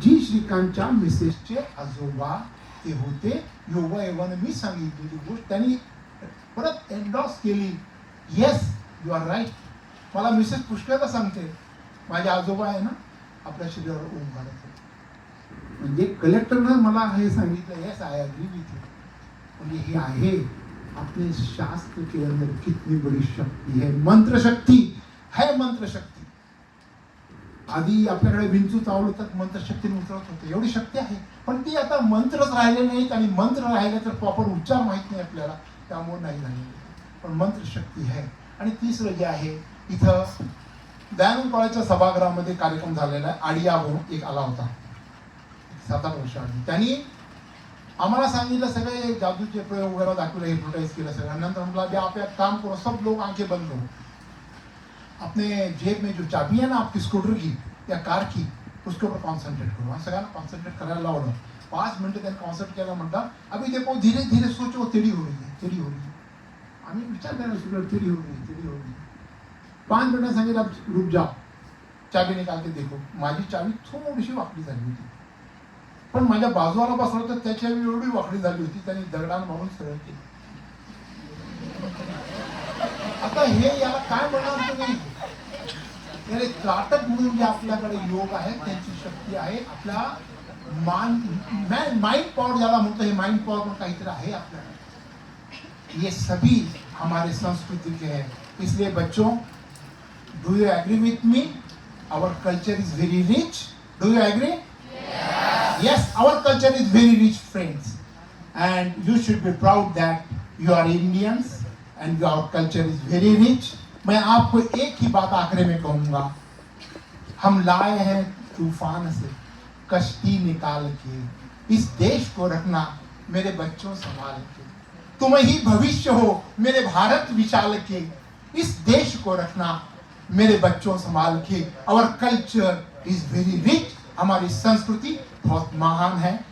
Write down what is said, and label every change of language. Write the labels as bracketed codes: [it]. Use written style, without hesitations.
[mr] जी श्रीकांतच्या मिसेसचे आजोबा ते होते योगायोगाने मी सांगितलेली गोष्ट त्यांनी परत एन्डॉर्स केली. [en] Yes you are right. [mr] मला मिसेस पुष्कळदा सांगते माझे आजोबा आहे ना आपल्या शरीरावर ओम घालत होते. म्हणजे कलेक्टरनं मला हे सांगितलं. [en] Yes I agree with you. [mr] म्हणजे हे आहे [hi] अपने शास्त्र के अंदर कितनी बड़ी शक्ति है. मंत्र शक्ति है, मंत्र शक्ति. [mr] आधी आपल्याकडे विंचू चावलं तर मंत्र शक्तीने उचलत होते, एवढी शक्ती आहे. पण ती आता मंत्रच राहिले नाहीत आणि मंत्र राहिले तर प्रॉपर उच्चार माहित नाही आपल्याला, त्यामुळे नाही झालेले. पण मंत्र शक्ती आहे. आणि तिसरं जे आहे इथं दयानंद कॉलेजच्या सभागृहामध्ये कार्यक्रम झालेला आहे. आडिया म्हणून एक आला होता 7-8 वर्ष आधी. त्यांनी आम्हाला सांगितलं सगळे जादूचे प्रयोग वगैरे दाखवले, हिप्नोटाइज केलं सगळं. नंतर म्हटलं [hi] अभी आप एक काम करो, सब लोग आंखें बंद करो, अपने जेब में जो चाबी है ना आपकी स्कूटर की या कार की, उसके ऊपर कॉन्सन्ट्रेट करो. [mr] सगळ्यांना कॉन्सन्ट्रेट करायला लावलं. 5 मिनटं त्यांनी कॉन्सन्ट्रेट केला. म्हणतात [hi] अभी देखो धीरे धीरे सोचो, तेरी हो रही है, तेरी हो रही है. [mr] आम्ही विचार करायला शिकलो, [hi] तेरी हो रही है, [mr] तेरी हो रही है. [hi] 5 [mr] मिनटं सांगितलं [hi] आप रुक जाओ, चाबी निकाल के देखो. [mr] माझी चाबी थोडीशी वाकडी झाली होती, पण माझ्या बाजूला बसलो तर त्याची चाबी एवढी वाकडी झाली होती, त्यांनी दगडानं मारून सरळ केली. आता हे याला काय म्हणणार तुम्ही? याला त्राटक म्हणून जे आपल्याकडे योग आहे त्यांची शक्ती आहे. आपल्या माइंड पॉवर ज्याला म्हणतो, हे माइंड पॉवर पण काहीतरी आहे आपल्याकडे. [hi] ये सभी हमारे संस्कृति के हैं. इसलिए बच्चों, [en] Do you agree with me? Our culture is very rich. Do you agree? Yes, our culture is very rich, friends, and you should be proud that you are Indians and our culture is very rich. [hi] मैं आपको एक ही बात आखिर में कहूँगा, हम लाए हैं तूफान से कश्ती निकाल के, इस देश को रखना मेरे बच्चों संभाल के. तुम ही भविष्य हो मेरे भारत विशाल के, इस देश को रखना मेरे बच्चों संभाल के. [en] Our culture is very rich. [hi] हमारी संस्कृति बहुत महान है.